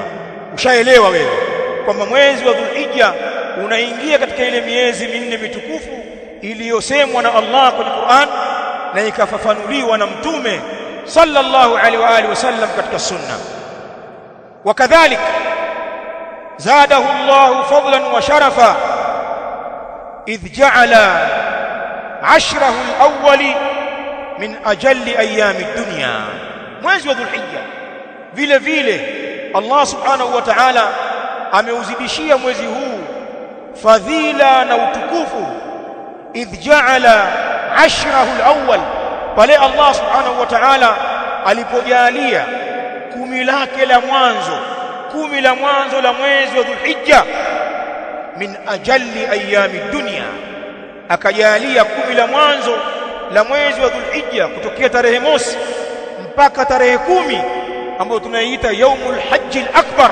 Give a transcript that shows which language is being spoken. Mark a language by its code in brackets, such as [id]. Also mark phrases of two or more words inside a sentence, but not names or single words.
[sw] Ushaelewa wewe kwamba mwezi wa Dhulhijja unaingia katika ile miezi minne mitukufu iliyosemwa na Allah kwenye Qur'an na ikafafanuliwa na Mtume [ar] صلى الله عليه وعلى آله وسلم [sw] katika sunna. [ar] وكذلك زاده الله فضلا وشرفا إذ جعل عشره الأول من أجل أيام الدنيا. [sw] Mwezi wa Dhulhijja vile vile Allah [ar] سبحانه وتعالى [sw] ameuzidishia mwezi huu fadhila na utukufu. [ar] إذ جعل عشره الأول, [sw] pale Allah [ar] سبحانه وتعالى [sw] alipojalia kumi lake la mwanzo, kumi la mwanzo la mwezi wa Dhulhijja, [ar] من أجل أيام الدنيا, [sw] akajalia kumi la mwanzo la mwezi wa Dhulhijja kutokea tarehe mosi mpaka tarehe 10 ambayo tunaiita [ar] يوم الحج الأكبر.